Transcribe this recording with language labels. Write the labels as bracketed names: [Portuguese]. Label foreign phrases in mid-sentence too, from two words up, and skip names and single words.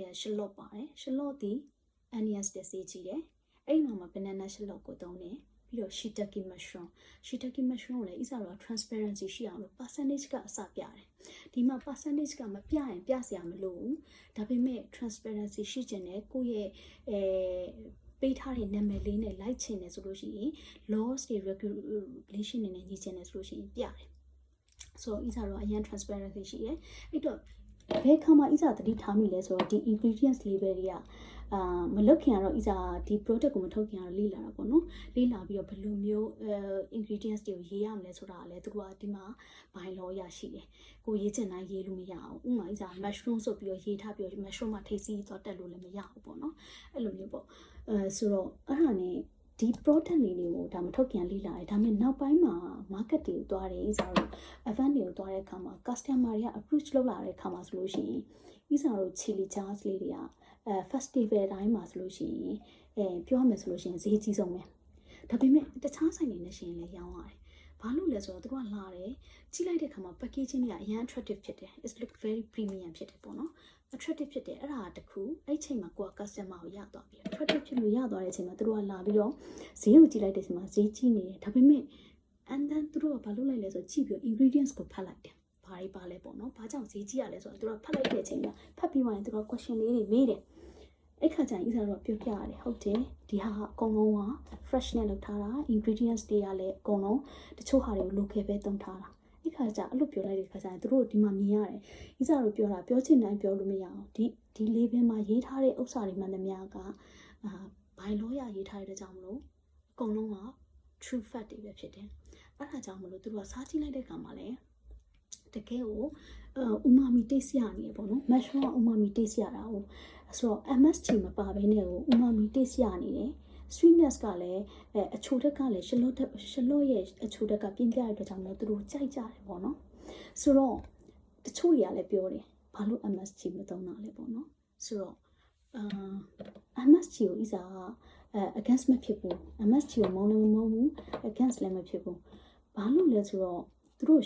[Burmese] က shallot ပါတယ် shallot ဒီ onions တက်စေးကြည့်တယ်အဲ့မှာ [English] banana shallot [Burmese] ကိုသုံးတယ်ပြီးတော့ [English] shiitake mushroom [Burmese] ကိုလည်း isa တော့ transparency ရှိအောင်လို့ percentage ကအစပြတယ်ဒီမှာ percentage ကမပြရင်ပြစရာမလိုဘူးဒါပေမဲ့ transparency ရှိခြင်းနဲ့ကိုယ့်ရဲ့ပေးထားတဲ့နာမည်လေးနဲ့လိုက်ချင်တယ်ဆိုလို့ရှိရင် laws တွေ regulation တွေနဲ့ညီချင်တယ်ဆိုလို့ရှိရင်ပြတယ်ဆို တော့ isa တော့အရင် transparency ရှိတယ်အဲ့တော့ဘယ်ခါမှ isa သတိထားမိလဲဆိုတော့ဒီ [English] ingredients label [Burmese] တွေကမလုတ်ခင်ကတော့ isa ဒီ product ကိုမထုတ်ခင်ကတော့လေ့လာတာပေါ့နော်လေ့လာပြီးတော့ဘယ်လိုမျိုး ingredients တွေကိုရေးရမလဲဆိုတာလည်းသူကဒီမှာ [English] by law [Burmese] ရရှိတယ်ကိုရေးချင်တိုင်းရေးလို့မရအောင်ဥပမာ isa mushroom ဆိုပြီးတော့ရေးထားပြီးတော့ mushroom မှာထိပ်စီးသွားတက်လို့လည်းမရ ဘူးပေါ့နော်အဲ့လိုမျိုးပေါ့ဆိုတော့အဲ့ဒါနဲ့ဒီ product လေးတွေကိုဒါမထုတ်ခင်လေ့လာတယ်ဒါပေမဲ့နောက်ပိုင်းမှာ market တွေကိုသွားတယ် isa တို့ event တွေကိုသွားတဲ့အခါမှာ customer တွေက approach လုပ်လာတဲ့အခါမှာဆိုလို့ရှိရင် isa တို့ [English] chili jars [Burmese] လေးတွေကfestival တိုင်းမှာဆိုလို့ရှိရင်ပြောရ မယ်ဆိုလို့ရှိရင်ဈေးကြီးဆုံးပဲဒါပေမဲ့တခြားဆိုင်တွေနဲ့ရှင်လည်းရောင်းရတယ်ဘာလို့လဲဆိုတော့သူကလာတယ်ကြီးလိုက်တဲ့အခါမှာ packaging တွေကအရင် attractive ဖြစ်တယ် [English] it look very premium [Burmese] ဖြစ်တယ်ပေါ့နော် attractive ဖြစ်တယ်အဲ့ဒါ တခုအဲ့ချိန်မှာကိုက customer ကိုရသွားပြီ attractive ဖြစ်လို့ရသွားတဲ့အချိန်မှာသူတို့ကလာပြီးတော့ဈေးကိုကြည့်လိုက်တဲ့အချိန်မှာဈေးကြီးနေတယ်ဒါပေမဲ့ [English] and then [Burmese] သူ တို့ကဘာလုပ်လိုက်လဲဆိုတော့ကြည့်ပြီး ingredients ကိုဖတ်လိုက်တယ်ဘာတွေပါလဲပေါ့နော်ဘာကြောင့်ဈေးကြီးရလဲဆိုတော့သူတို့ဖတ်လိုက်တဲ့အချိန်မှာဖတ်ပြီးမှသူတို့ question လေးတွေမေးတယ်အဲ့ခါကျရင် isa တော့ပြောပြရတယ်ဟုတ်တယ်ဒီဟာအကုန်လုံးက fresh နဲ့လုပ်ထားတာ ingredients တွေကလည်းအကုန်လုံးတချို့ဟာတွေကို local ပဲသုံးထားတာအဲ့ခါကျအဲ့လိုပြောလိုက်တဲ့ခါကျရင်သူတို့ဒီမှာမြင်ရတယ် isa တို့ပြောတာပြောချင်တိုင်းပြောလို့မရအောင်ဒီ label မှာရေးထားတဲ့ဥစ္စာတွေမှန်သမျှက [English] by law [Burmese] ရရေးထားတဲ့ကြောင့်မလို့အကုန်လုံးက [English] true fact [Burmese] တွေပဲဖြစ်တယ်အဲ့ဒါကြောင့်မလို့သူတို့ကစားကြည့်လိုက်တဲ့ခါမှာလည်း တကယ်ကို [English] umami taste [Burmese] ရနေပေါ့နော် [English] mushroom umami taste [Burmese] ရတာကိုဆိုတော့ MSG မပါဘဲနဲ့ကို [English] umami taste [Burmese] ရနေတယ် sweetness ကလည်းအချိုဓာတ်ကလည်းရှလော့ရဲ့အချိုဓာတ်ကပြင်းပြတဲ့အတွက်ကြောင့်လည်းသူတို့ကြိုက်ကြတယ်ပေါ့နော်ဆိုတော့တချို့တွေကလည်းပြောတယ်ဘာလို့ MSG မသုံးတာလဲပေါ့နော်ဆိုတော့ MSG ကိုဣစာagainst မဖြစ်ဘူး MSG ကိုမုန်းလည်းမမုန်းဘူး against လည်းမဖြစ်ဘူးဘာလို့လဲဆိုတော့သူတို့